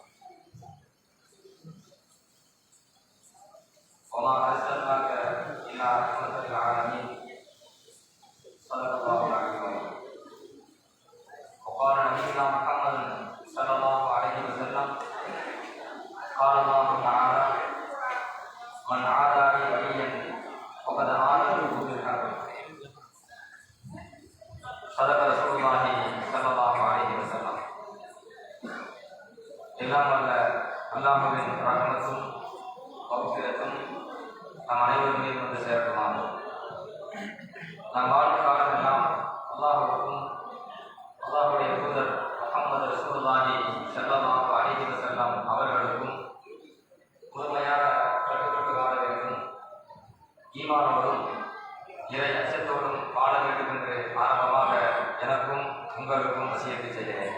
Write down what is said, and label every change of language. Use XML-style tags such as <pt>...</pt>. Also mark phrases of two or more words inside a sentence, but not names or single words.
<ar>وما ارسلناك الا رحمه للعالمين صدق الله العظيم وقال نبينا محمد صلى الله عليه وسلم قال الله تعالى من عادى لي وليا فقد آذنته بالحرب صدق رسول الله صلى الله عليه وسلم</ar> <ta>எல்லாம் வல்ல அல்லாஹ்வின் ரஹ்மத்தும் மக்ஃபிரத்தும் நம் அனைவர் மீதும் வந்து சேரட்டுமாக. நாம் வாழும் காலமெல்லாம் அல்லாஹ்வுக்கும் அல்லாஹ்வுடைய தூதர் முஹம்மது</ta> <ar>رسول الله صلى الله عليه وسلم</ar> <ta>அவர்களுக்கும் முழுமையாக கட்டுப்பட்டு வாழ வேண்டும், ஈமானோடும் இறை அச்சத்தோடும் வாழ வேண்டும் என்று ஆரம்பமாக எனக்கும் உங்களுக்கும் வசியத்தை செய்கிறேன்.</ta>